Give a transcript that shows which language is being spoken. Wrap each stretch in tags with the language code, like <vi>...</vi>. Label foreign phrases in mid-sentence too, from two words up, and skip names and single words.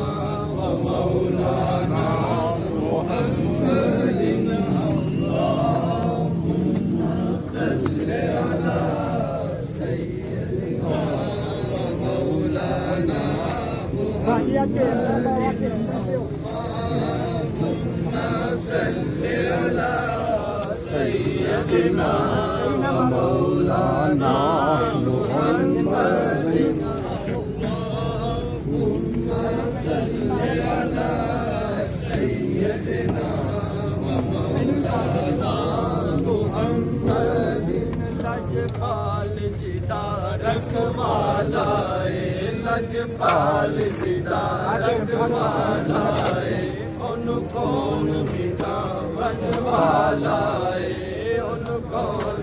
<ar>مولانا محمدٍ، اللهم صلِّ على سيدنا مولانا صلِّ على سيدنا مولانا محمدٍ, اللهم صلِّ على سيدنا مولانا محمدٍ,</ar> <pa>لجپال جیدا رکھوالا اے، لجپال جیدا رکھوالا اے، اوہنوں کون مٹاون والا اے، اوہنوں کون</pa>